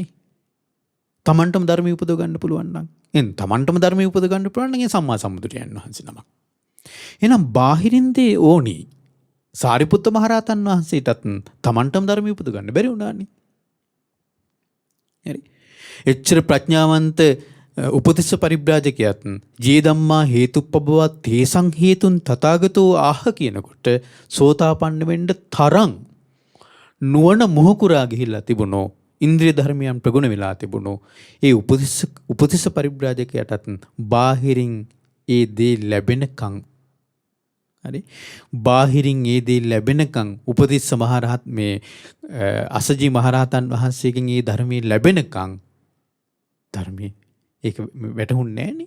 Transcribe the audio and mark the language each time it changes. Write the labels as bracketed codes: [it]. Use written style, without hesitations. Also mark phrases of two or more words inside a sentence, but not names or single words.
[si] තමන්ටම ධර්මය උපදව ගන්න පුළුවන් නම් එහෙනම් තමන්ටම ධර්මය උපදව ගන්න පුළුවන් නම් ඒ සම්මා සම්බුදුරයන් වහන්සේ නමක්. එහෙනම් බාහිරින් දේ ඕනි. සාරිපුත්ත මහරහතන් වහන්සේටත් තමන්ටම ධර්මය උපදව ගන්න බැරි වුණානේ. හරි. එච්චර ප්‍රඥාවන්ත උපතිස්ස පරිබ්‍රාජකයත් [pi] ජී ධම්මා හේතුප්පබවා තේසං හේතුන් තථාගතෝ ආහ [si] කියනකොට සෝතාපන්න වෙන්න තරම් නුවණ මොහකුරා ගිහිල්ලා තිබුණෝ ඉන්ද්‍රිය ධර්මයන් ප්‍රගුණ වෙලා තිබුණෝ ඒ උපතිස්ස පරිබ්‍රාජකයටත් බාහිරින් ඒ දේ ලැබෙනකන් හරි බාහිරින් ඒ දේ ලැබෙනකන් උපතිස්ස මහරහත් මේ අසජී මහරහතන් වහන්සේගෙන් ඒ ධර්මයේ ලැබෙනකන් ධර්මයේ ඒක වැටහුන්නේ නෑනේ.